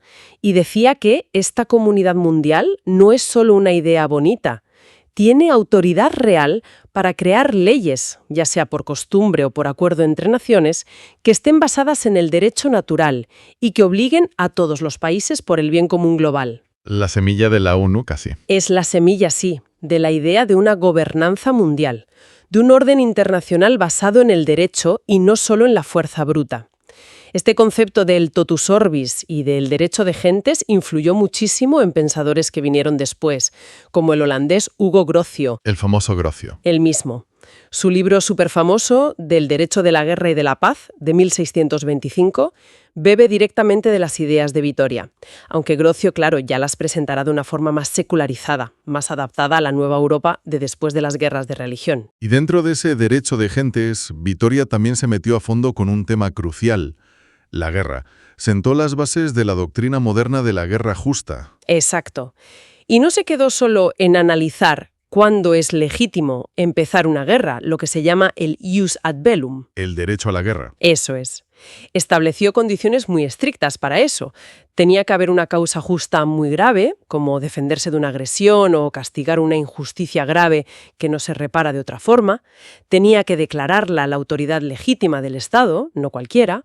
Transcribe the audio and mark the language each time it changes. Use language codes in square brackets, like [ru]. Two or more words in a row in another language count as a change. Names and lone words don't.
[es] Y decía que esta comunidad mundial no es solo una idea bonita, tiene autoridad real para crear leyes, ya sea por costumbre o por acuerdo entre naciones, que estén basadas en el derecho natural y que obliguen a todos los países por el bien común global. La semilla de la ONU casi. Es la semilla, sí, de la idea de una gobernanza mundial, de un orden internacional basado en el derecho y no solo en la fuerza bruta. Este concepto del [la] totus orbis [es] y del derecho de gentes influyó muchísimo en pensadores que vinieron después, como el holandés Hugo Grocio. El famoso Grocio. Él mismo. Su libro superfamoso, Del derecho de la guerra y de la paz, de 1625, bebe directamente de las ideas de Vitoria, aunque Grocio, claro, ya las presentará de una forma más secularizada, más adaptada a la nueva Europa de después de las guerras de religión. Y dentro de ese derecho de gentes, Vitoria también se metió a fondo con un tema crucial: la guerra. Sentó las bases de la doctrina moderna de la guerra justa. Exacto. Y no se quedó solo en analizar cuándo es legítimo empezar una guerra, lo que se llama el [la] ius ad bellum. [es] El derecho a la guerra. Eso es. Estableció condiciones muy estrictas para eso. Tenía que haber una causa justa muy grave, como defenderse de una agresión o castigar una injusticia grave que no se repara de otra forma. Tenía que declararla la autoridad legítima del Estado, no cualquiera.